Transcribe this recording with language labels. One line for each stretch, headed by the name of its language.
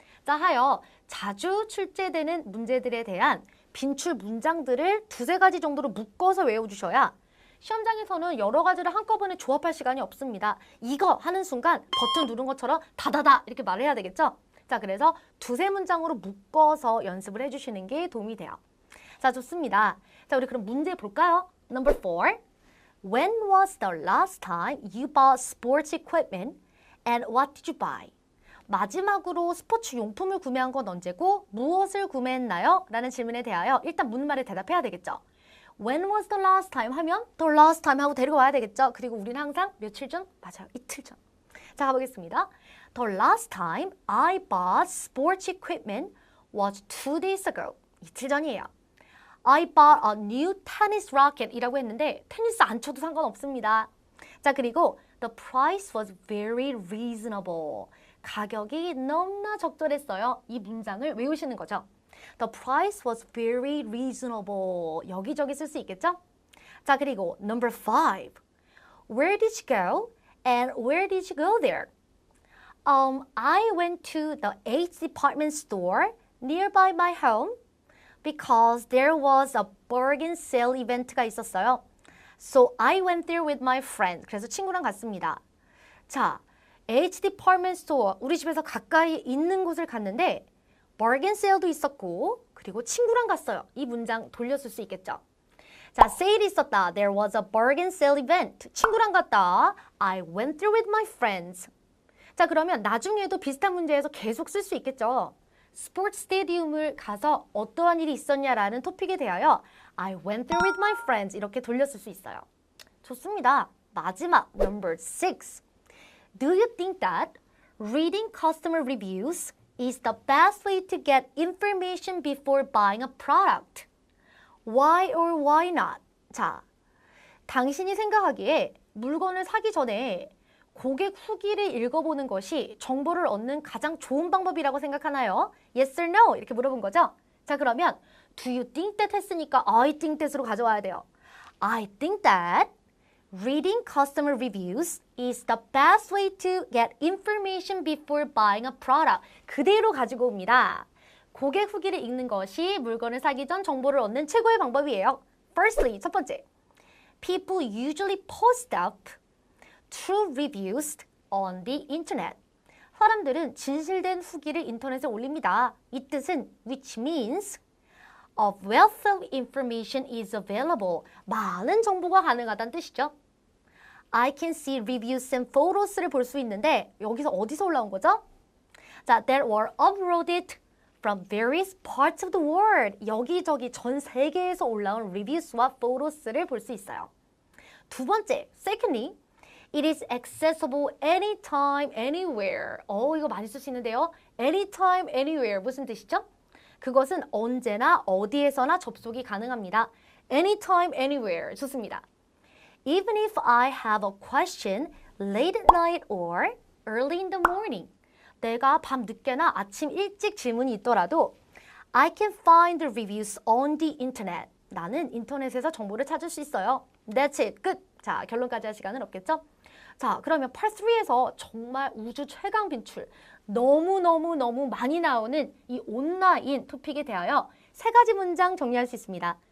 Korean: 자, 하여 자주 출제되는 문제들에 대한 빈출 문장들을 두세 가지 정도로 묶어서 외워주셔야 시험장에서는 여러 가지를 한꺼번에 조합할 시간이 없습니다. 이거 하는 순간 버튼 누른 것처럼 다다다 이렇게 말해야 되겠죠? 자, 그래서 두세 문장으로 묶어서 연습을 해주시는 게 도움이 돼요. 자, 좋습니다. 자, 우리 그럼 문제 볼까요?
English: Number 4. When was the last time you bought sports equipment and what did you buy?
Korean: 마지막으로 스포츠 용품을 구매한 건 언제고 무엇을 구매했나요? 라는 질문에 대하여 일단 묻는 말에 대답해야 되겠죠.
English: When was the last time
Korean: 하면
English: the last time
Korean: 하고 데리고 와야 되겠죠. 그리고 우리는 항상 며칠 전? 맞아요. 이틀 전. 자, 가보겠습니다.
English: The last time I bought sports equipment was 2 days ago.
Korean: 이틀 전이에요.
English: I bought a new tennis racket
Korean: 이라고 했는데 테니스 안 쳐도 상관없습니다. 자, 그리고
English: the price was very reasonable.
Korean: 가격이 너무나 적절했어요. 이 문장을 외우시는 거죠.
English: The price was very reasonable.
Korean: 여기저기 쓸 수 있겠죠? 자, 그리고 number 5.
English: Where did you go and where did you go there? I went to the H department store nearby my home because there was a bargain sale event가
Korean: 있었어요.
English: So I went there with my friend.
Korean: 그래서 친구랑 갔습니다. 자, H department store, 우리 집에서 가까이 있는 곳을 갔는데 bargain sale도 있었고 그리고 친구랑 갔어요. 이 문장 돌렸을 수 있겠죠. 자, 세일이 있었다.
English: There was a bargain sale event.
Korean: 친구랑 갔다.
English: I went there with my friends.
Korean: 자, 그러면 나중에도 비슷한 문제에서 계속 쓸 수 있겠죠. 스포츠 스테디움을 가서 어떠한 일이 있었냐라는 토픽에 대하여
English: I went there with my friends
Korean: 이렇게 돌렸을 수 있어요. 좋습니다. 마지막 number 6.
English: Do you think that reading customer reviews is the best way to get information before buying a product? Why or why not?
Korean: 자, 당신이 생각하기에 물건을 사기 전에 고객 후기를 읽어보는 것이 정보를 얻는 가장 좋은 방법이라고 생각하나요?
English: Yes or no?
Korean: 이렇게 물어본 거죠? 자, 그러면
English: do you think that
Korean: 했으니까
English: I think that
Korean: 으로 가져와야 돼요.
English: I think that reading customer reviews is the best way to get information before buying a product.
Korean: 그대로 가지고 옵니다. 고객 후기를 읽는 것이 물건을 사기 전 정보를 얻는 최고의 방법이에요.
English: Firstly,
Korean: 첫 번째.
English: People usually post up true reviews on the internet.
Korean: 사람들은 진실된 후기를 인터넷에 올립니다. 이 뜻은
English: which means a wealth of information is available.
Korean: 많은 정보가 가능하다는 뜻이죠.
English: I can see reviews and photos
Korean: 를 볼 수 있는데 여기서 어디서 올라온 거죠?
English: 자, that were uploaded from various parts of the world.
Korean: 여기저기 전 세계에서 올라온 reviews와 photos를 볼 수 있어요. 두 번째,
English: secondly, it is accessible anytime, anywhere.
Korean: 이거 많이 쓸 수 있는데요.
English: anytime, anywhere
Korean: 무슨 뜻이죠? 그것은 언제나 어디에서나 접속이 가능합니다.
English: anytime, anywhere
Korean: 좋습니다.
English: Even if I have a question late at night or early in the morning.
Korean: 내가 밤 늦게나 아침 일찍 질문이 있더라도
English: I can find the reviews on the internet.
Korean: 나는 인터넷에서 정보를 찾을 수 있어요.
English: That's it.
Korean: 끝. 자, 결론까지 할 시간은 없겠죠? 자, 그러면 Part 3에서 정말 우주 최강 빈출 너무 많이 나오는 이 온라인 토픽에 대하여 세 가지 문장 정리할 수 있습니다.